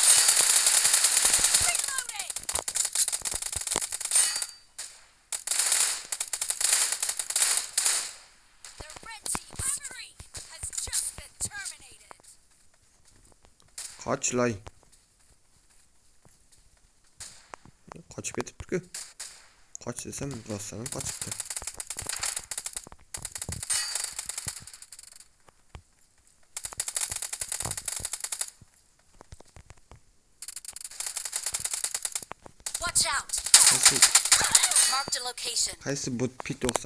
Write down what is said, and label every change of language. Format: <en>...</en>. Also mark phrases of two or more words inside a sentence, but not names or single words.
<uz>Qochloy. Qochib ketibdi-ku. Qoch desam, rostdan qochibdi.</uz> <en>Watch out. Marked a location.</en> <uz>Qaysi bot P90?</uz>